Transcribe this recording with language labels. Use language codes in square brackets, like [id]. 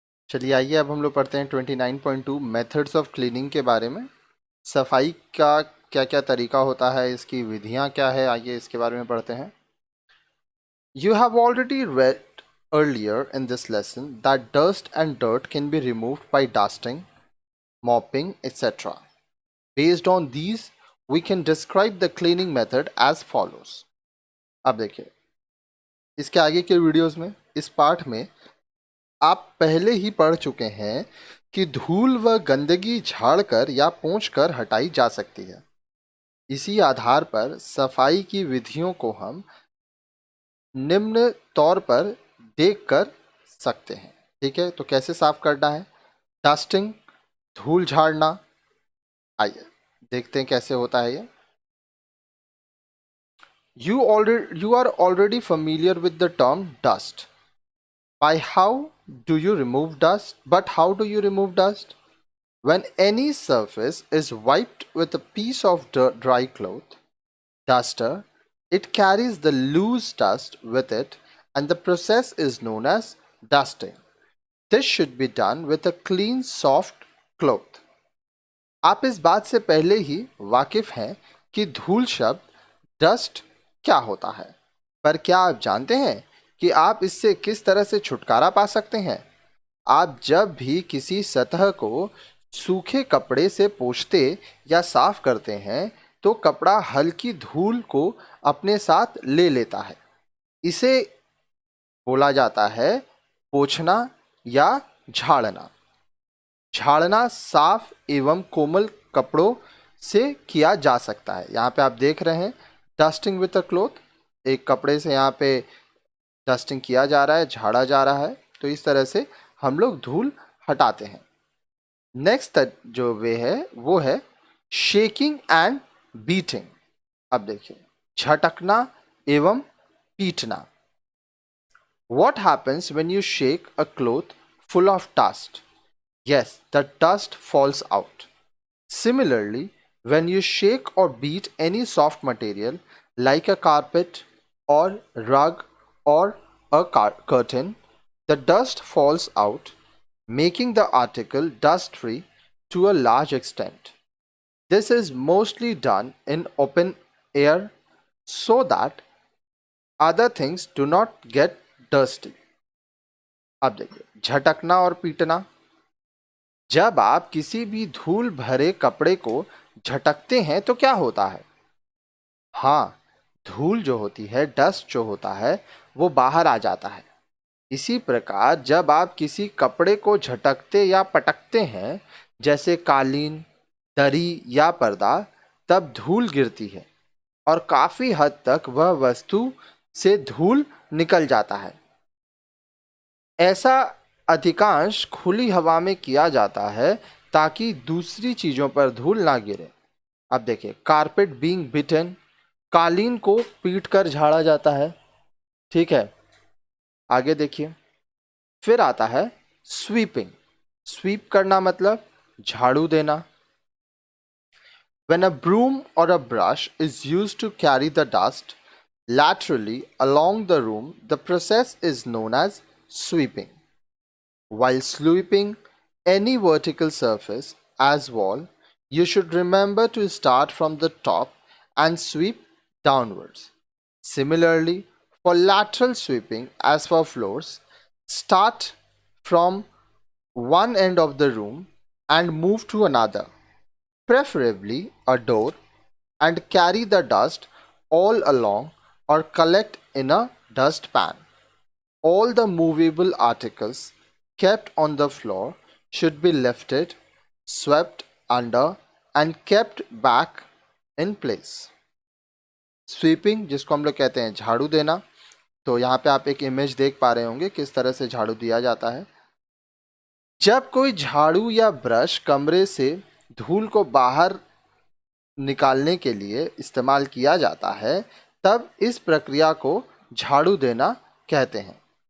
[hi] चलिए आइए अब हम लोग पढ़ते हैं 29.2 [en] methods of cleaning [hi] के बारे में। सफाई का क्या क्या तरीका होता है, इसकी विधियां क्या है, आइए इसके बारे में पढ़ते हैं। [en] You have already read earlier in this lesson that dust and dirt can be removed by dusting, mopping, etc. Based on these, we can describe the cleaning method as follows. [hi] अब देखिए इसके आगे के वीडियोस में, इस पाठ में आप पहले ही पढ़ चुके हैं कि धूल व गंदगी झाड़कर या पोंछकर हटाई जा सकती है। इसी आधार पर सफाई की विधियों को हम निम्न तौर पर देख कर सकते हैं। ठीक है, तो कैसे साफ करना है? डस्टिंग, धूल झाड़ना। आइए देखते हैं कैसे होता है ये। [en] You are already familiar with the term dust. By how do you remove dust? But how do you remove dust? When any surface is wiped with a piece of dry cloth, duster, it carries the loose dust with it, and the process is known as dusting. This should be done with a clean, soft cloth. [hi] आप इस बात से पहले ही वाकिफ हैं कि धूल शब्द डस्ट क्या होता है, पर क्या आप जानते हैं कि आप इससे किस तरह से छुटकारा पा सकते हैं? आप जब भी किसी सतह को सूखे कपड़े से पोंछते या साफ करते हैं तो कपड़ा हल्की धूल को अपने साथ ले लेता है। इसे बोला जाता है पोंछना या झाड़ना। झाड़ना साफ एवं कोमल कपड़ों से किया जा सकता है। यहाँ पे आप देख रहे हैं [en] dusting with a cloth, [hi] एक कपड़े से यहाँ पे डस्टिंग किया जा रहा है, झाड़ा जा रहा है। तो इस तरह से हम लोग धूल हटाते हैं। नेक्स्ट जो वे है वो है [en] Shaking and beating. [hi] अब देखिए झटकना एवं पीटना। [en] What happens when you shake a cloth full of dust? Yes, the dust falls out. Similarly, when you shake or beat any soft material like a carpet or rug or a curtain, the dust falls out, making the article dust-free to a large extent. This is mostly done in open air so that other things do not get dusty. [hi] अब देखिए झटकना और पीटना। जब आप किसी भी धूल भरे कपड़े को झटकते हैं तो क्या होता है? हाँ, धूल जो होती है, डस्ट जो होता है, वो बाहर आ जाता है। इसी प्रकार जब आप किसी कपड़े को झटकते या पटकते हैं, जैसे कालीन, दरी या पर्दा, तब धूल गिरती है और काफी हद तक वह वस्तु से धूल निकल जाता है। ऐसा अधिकांश खुली हवा में किया जाता है ताकि दूसरी चीजों पर धूल ना गिरे। अब देखिए [en] carpet being beaten, [hi] कालीन को पीट कर झाड़ा जाता है। ठीक है, आगे देखिए। फिर आता है स्वीपिंग। स्वीप करना मतलब झाड़ू देना। [en] When a broom or a brush is used to carry the dust laterally along the room, the process is known as sweeping. While sweeping any vertical surface as wall, you should remember to start from the top and sweep downwards. Similarly, for lateral sweeping as for floors, start from one end of the room and move to another, preferably a door, and carry the dust all along or collect in a dustpan. All the movable articles kept on the floor should be lifted, swept under, and kept back in place. [hi] Sweeping जिसको हम लोग कहते हैं झाड़ू देना। तो यहाँ पे आप एक इमेज देख पा रहे होंगे किस तरह से झाड़ू दिया जाता है। जब कोई झाड़ू या ब्रश कमरे से धूल को बाहर निकालने के लिए इस्तेमाल किया जाता है, तब इस प्रक्रिया को झाड़ू देना कहते हैं।